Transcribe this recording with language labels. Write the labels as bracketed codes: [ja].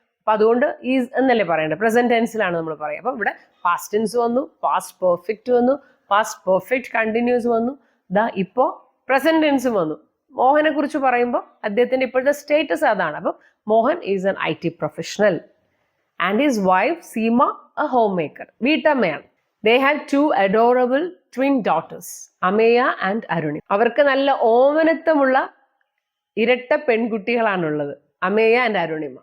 [ml] അപ്പൊ അതുകൊണ്ട് ഈസ് എന്നല്ലേ പറയേണ്ടത്, പ്രസന്റ് ടെൻസിലാണ് നമ്മൾ പറയുക. അപ്പൊ ഇവിടെ പാസ്റ്റ് ടെൻസ് വന്നു, പാസ്റ്റ് പെർഫെക്റ്റ് വന്നു, പാസ്റ്റ് പെർഫെക്റ്റ് കണ്ടിന്യൂസ് വന്നു, ദാ ഇപ്പോ പ്രസന്റ് ടെൻസും വന്നു. മോഹനെ കുറിച്ച് പറയുമ്പോൾ അദ്ദേഹത്തിന്റെ ഇപ്പോഴത്തെ സ്റ്റേറ്റസ് അതാണ്. [en] അപ്പൊ Mohan is an IT professional and his wife Seema a home maker, [ml] വീട്ടമ്മയാണ്. [en] They had 2 adorable twin daughters, Ameya and Aruni. [ml] അവർക്ക് നല്ല ഓമനത്വമുള്ള ഇരട്ട പെൺകുട്ടികളാണുള്ളത്, അമേയ ആൻഡ് അരുണിമ.